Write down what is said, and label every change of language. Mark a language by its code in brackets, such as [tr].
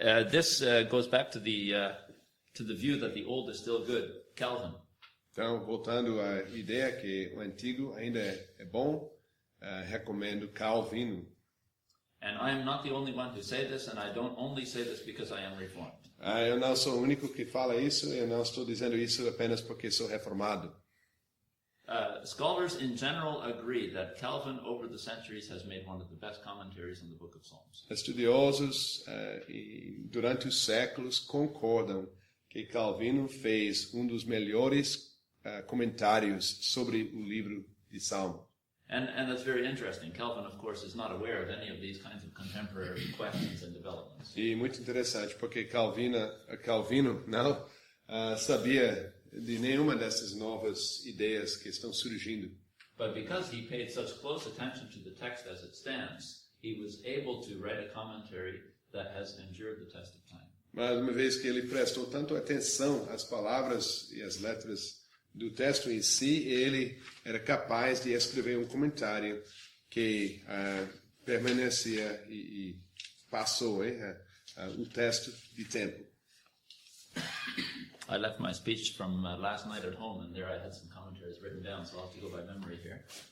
[en] This goes back to the view that the old is still good. Calvin. [pt] Então, voltando à ideia que o antigo ainda é bom, recomendo Calvino. [en] And I am not the only one to say this, and I don't only say this because I am reformed. [pt] Eu não sou o único que fala isso, eu não estou dizendo isso apenas porque sou reformado. [en] Scholars in general agree that Calvin over the centuries has made one of the best commentaries on the book of Psalms. [pt] Estudiosos durante os séculos concordam que Calvino fez dos melhores comentários sobre o livro de Salmos. [en] And that's very interesting. Calvin, of course, is not aware of any of these kinds of contemporary questions and developments. [pt] E muito interessante, porque Calvino não sabia de nenhuma dessas novas ideias que estão surgindo. [en] But because he paid such close attention to the text as it stands, he was able to write a commentary that has endured the test of time. [pt] Mas uma vez que ele prestou tanto atenção às palavras e às letras do texto em si, ele era capaz de escrever comentário que permanecia e passou o texto de tempo. [en] I left my speech from last night at home, and there I had some commentaries written down, so I'll have to go by memory here.